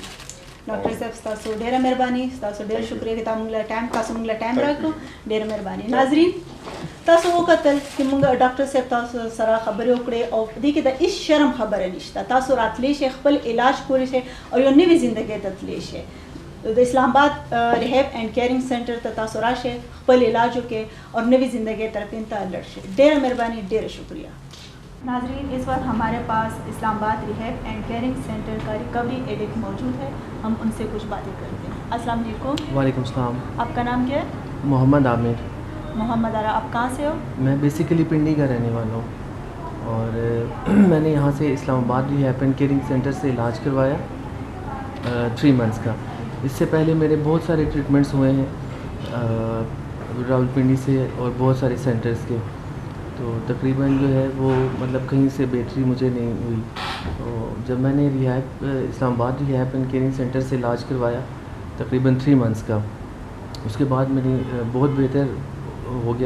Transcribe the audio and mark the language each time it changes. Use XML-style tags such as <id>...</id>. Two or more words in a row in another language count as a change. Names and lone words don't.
<ps>ډاکټر صاحب ستاسو ډېره مهرباني ستاسو ډېر شکریه چې تاسو موږ له ټایم راکړو ډېره مهرباني ناظرین تاسو وکتل چې موږ ډاکټر صاحب تاسو سره خبرې وکړې او دې کې د هیڅ شرم خبره نشته تاسو راتلی شئ خپل علاج کولی شئ او یو نوې زندګۍ ته تللی شئ د اسلام آباد ریهاب اینڈ کیئرنگ سینٹر ته تاسو راشئ خپل علاج وکړئ اور نوې زندگی طرف ته لڑ شئ ډېره مهرباني ډېره شکریہ</ps> <ur>ناظرین اس وقت ہمارے پاس اسلام آباد ریہاب اینڈ کیئرنگ سینٹر کا ریکوری ایڈکٹ موجود ہے ہم ان سے کچھ باتیں کرتے ہیں السلام علیکم</ur> <ar>وعلیکم السلام</ar> <ur>آپ کا نام کیا ہے محمد عامر محمد عارا آپ کہاں سے ہو میں بیسیکلی پنڈی کا رہنے والا ہوں اور میں نے یہاں سے اسلام آباد ریہاب اینڈ کیئرنگ سینٹر سے علاج کروایا 3 months کا اس سے پہلے میرے بہت سارے ٹریٹمنٹس ہوئے ہیں راولپنڈی سے اور بہت سارے سینٹرز کے تو تقریباً جو ہے وہ مطلب کہیں سے بہتری مجھے نہیں ہوئی تو جب میں نے ریہیب اسلام آباد ریہیب اینڈ کیئرنگ سینٹر سے علاج کروایا تقریباً 3 months کا، اس کے بعد میری بہت بہتر ہو گیا.</ur>